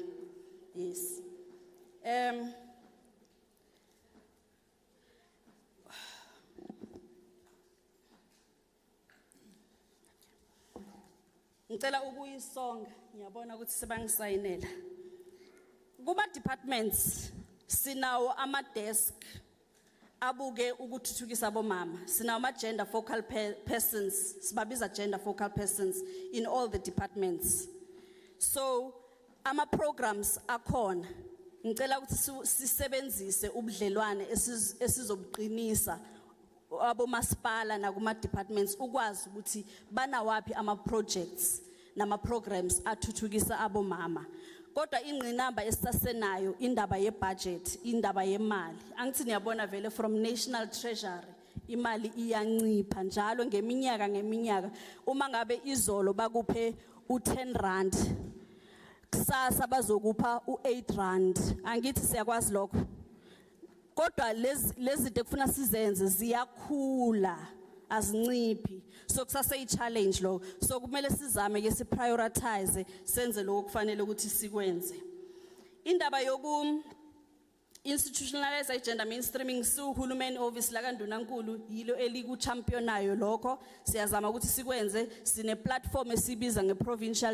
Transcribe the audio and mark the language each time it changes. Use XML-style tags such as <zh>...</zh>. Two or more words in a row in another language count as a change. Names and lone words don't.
<zu>Yes. Ngicela ukuyisonga ngiyabona ukuthi sebangisayinela kuma departments sinawo ama desk abuke ukuthuthukisa abomama sinawo ama</zu> <en>gender focal persons</en> <zu>sibabiza</zu> <en>gender focal persons in all the departments</en> <zu>so ama programs akhona ngicela ukuthi sisebenzise ubudlelwane esizobuqinisa abomasipala na kuma departments ukwazi ukuthi banawapi ama projects nama programs athuthukisa abomama kodwa ingqinamba esisasenayo indaba ye budget indaba yemali angithi niyabona vele</zu> <en>from national treasury</en> <zu>imali iyancipha njalo ngeminyaka uma ngabe izolo bakuphe u10 rand kusasa bazokupha u8 rand angithi siyakwazi lokho kodwa lezi tekufuna sizenze ziyakhula azinciphi so kusase challenge lo so kumele sizame ke siprioritize senze lokho kufanele ukuthi sikwenze indaba yoku</zu> <en>institutionalize gender mainstreaming</en> <zu>uhulumeni office la kaNdunankulu yilo eliku championayo lokho siyazama ukuthi sikwenze sine platform esibiza ngeprovincial</zu>